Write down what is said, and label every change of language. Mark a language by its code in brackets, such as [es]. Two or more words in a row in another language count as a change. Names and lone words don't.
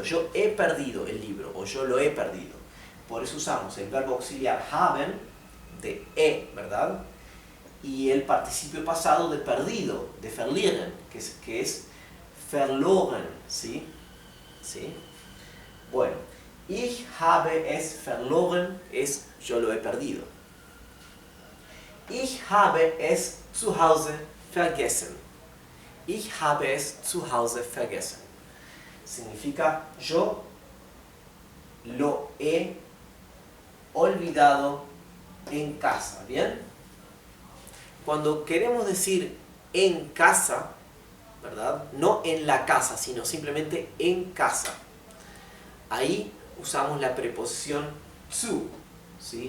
[es] Yo he perdido el libro o yo lo he perdido. Por eso usamos el verbo auxiliar haben de he, ¿verdad? Y el participio pasado de perdido, de verlieren, que es verloren, ¿sí? ¿Sí? Bueno, [de] ich habe es verloren [es] es yo lo he perdido. [de] Ich habe es zu Hause vergessen. Ich habe es zu Hause vergessen. [es] Significa yo lo he olvidado en casa. ¿Bien? Cuando queremos decir en casa, ¿verdad? No en la casa, sino simplemente en casa. Ahí usamos la preposición zu, ¿sí?